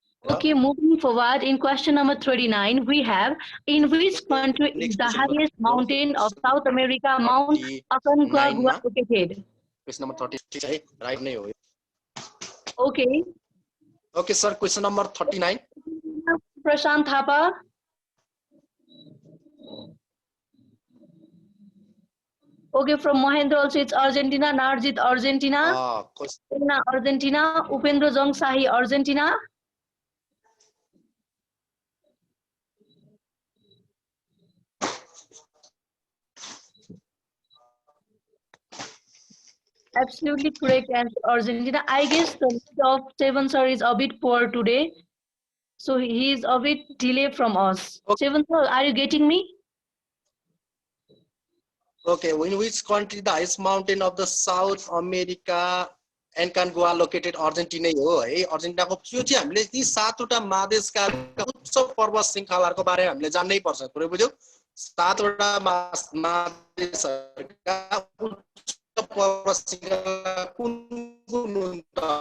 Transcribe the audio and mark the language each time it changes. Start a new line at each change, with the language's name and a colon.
English: Okay, moving forward, in question number 39, we have, in which country is the highest mountain of South America, Mount Aconcagua located? Question number 30 है, right नै हो. Okay. Okay, sir, question number 39. Prashant Thapa. Okay, from Mahendra also it's Argentina, Narjit Argentina, Argentina, Upendra Jang Sahi Argentina. Absolutely correct answer, Argentina. I guess the lead of Seven sir is a bit poor today, so he is a bit delayed from us. Okay. Seven sir, are you getting me? Okay, in which country the highest mountain of the South America Aconcagua located?
Nepali: Argentina हो है. Argentina को यो चाहिँ हामीले यी 7 वटा महादेशका उच्च पर्वत श्रृंखलाहरुको बारेमा हामीले जान्नै पर्छ. पुरै बुझ्यौ? 7 वटा महादेशहरुका उच्च पर्वत श्रृंखला कुन कुन हुन् त?